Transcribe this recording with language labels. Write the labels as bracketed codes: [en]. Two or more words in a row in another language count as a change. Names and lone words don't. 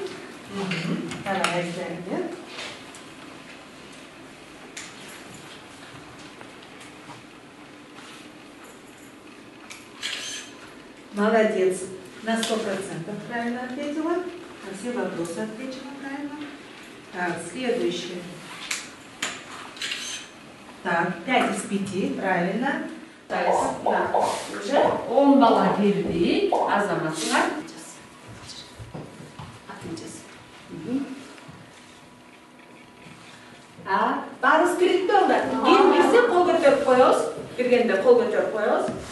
[ru] Угу. Давай, Зайдер. Молодец. На 100% правильно ответила. На все вопросы ответила правильно. Так, следующее. Так, 5 из 5, правильно. [ky] Да, уже он бала келди, азаматыңа. Барыс кирип болду. Келмесе кол көтөрүп коебуз. Киргенде кол көтөрүп коебуз.